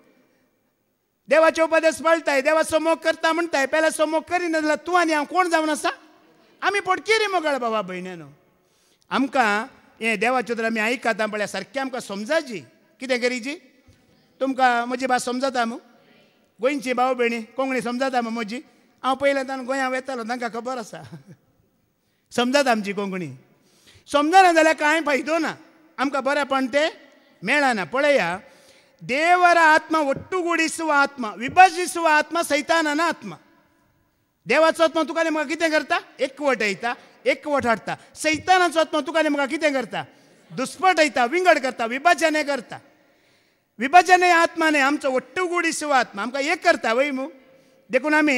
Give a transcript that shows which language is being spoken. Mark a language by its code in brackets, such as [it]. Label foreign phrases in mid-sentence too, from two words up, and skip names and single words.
[kok] देवाचे उपदेश पळटाय देवाचो मोग करता म्हणटाय पेल्याचो मोग करिना जाल्यार तूं आनी हांव कोण जावन आसा आमी पटकिरी मोगाळ बाबा भयण्यानो आमकां हें देवाचे उतर आमी आयकता पळय सारकें आमकां समजाची कितें करीची तुमकां म्हजी भास समजता मू गोंयची भाव भयणी कोंकणी समजता मू म्हजी हांव पयलें गोंयांत वेतालो तांकां खबर आसा समजता आमची कोंकणी समजना जाल्यार कांय फायदो ना आमकां बरेंपण तें मेळना पळया [kn] ದೇವರ ಆತ್ಮ ಒಟ್ಟುಗೂಡಿಸುವ ಆತ್ಮ ವಿಭಜಿಸುವ ಆತ್ಮ ಸೈತಾನನ ಆತ್ಮ [kok] देवाचो आत्मा तुका म्हाका कितें करता एकवटयता एकवट हाडटा सैतानाचो आत्मा तुका म्हाका कितें करता दुस्पटयता विंगड करता विभाजने करता विभाजने आत्माने आमचो ಒಟ್ಟುಗೂಡಿಸುವ आत्मा आमकां एक करता वय मू देखून आमी